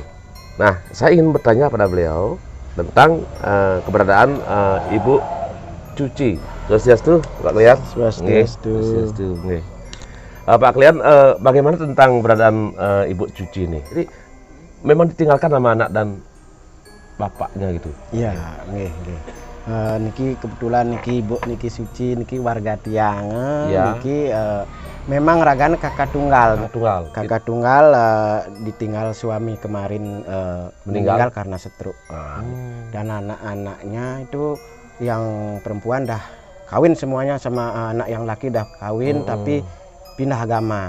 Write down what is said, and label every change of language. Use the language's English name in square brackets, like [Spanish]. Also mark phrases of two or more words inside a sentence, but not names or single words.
[Indonesian] Nah, saya ingin bertanya pada beliau tentang keberadaan Ibu Cuci. Swastiastu, Pak Klian. Swastiastu. Pak Klian, bagaimana tentang keberadaan Ibu Cuci ini? Jadi memang ditinggalkan sama anak dan bapaknya gitu. Iya, nggih. Niki kebetulan niki Ibu niki Suci niki warga Tiang. Ya. Niki memang ragane kakak tunggal. Kakak tunggal ditinggal suami kemarin meninggal karena stroke. Dan anak-anaknya itu yang perempuan dah kawin semuanya, sama anak yang laki dah kawin tapi pindah agama.